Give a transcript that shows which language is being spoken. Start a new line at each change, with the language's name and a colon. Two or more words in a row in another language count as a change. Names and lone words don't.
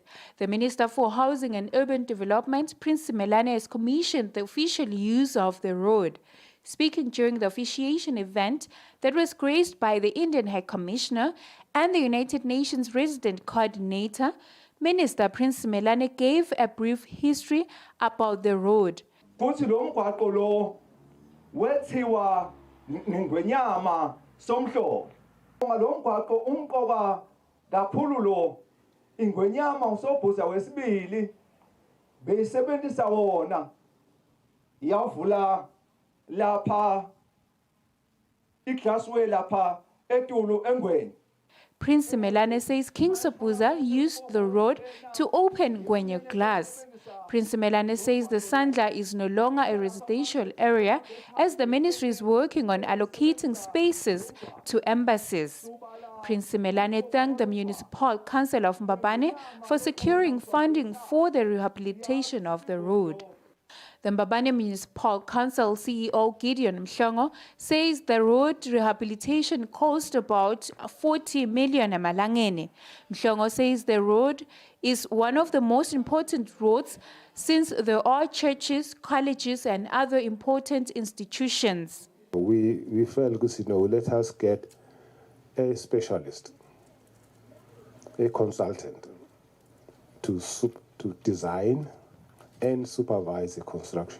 English: The Minister for Housing and Urban Development, Prince Simelane, has commissioned the official use of the road. Speaking during the officiation event that was graced by the Indian High Commissioner and the United Nations Resident Coordinator, Minister Prince Simelane gave a brief history about the road.
Swati: Ngalomgwaqo umqoka kakhulu lo ingwenyama usobhuza wesibili beyisebenzisa wona yavula lapha iglassway lapha etulu engweni.
English: Prince Simelane says King Sobhuza used the road to open Ngwenya glass. Prince Simelane says the Sandla is no longer a residential area as the ministry is working on allocating spaces to embassies. Prince Simelane thanked the Municipal Council of Mbabane for securing funding for the rehabilitation of the road. The Mbabane Municipal Council CEO Gideon Mhlongo says the road rehabilitation cost about 40 million emalangeni. Mhlongo says the road is one of the most important roads since there are churches, colleges and other important institutions. We felt, let us get a specialist, a consultant to design and supervise the construction.